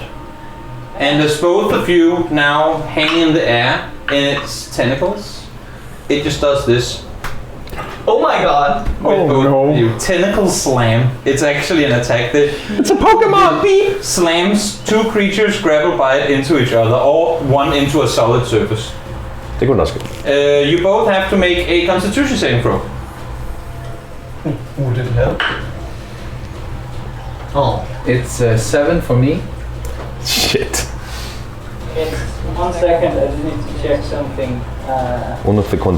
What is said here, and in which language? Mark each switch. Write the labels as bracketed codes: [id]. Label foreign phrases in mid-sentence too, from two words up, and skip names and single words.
[en] And as both of you now hang in the air in its tentacles, it just does this. Oh my god. With both no. of you. Tentacle slam. It's actually an attack. It's a Pokemon! Beep! Slams 2 creatures grappled by it into each other, or one into a solid surface. [da] Det går nok ske. [en] You both have to make a Constitution saving throw. Would it help? Oh. It's 7 for me. Shit. It's 1 second, I just need to check something. [es] Unos segundos.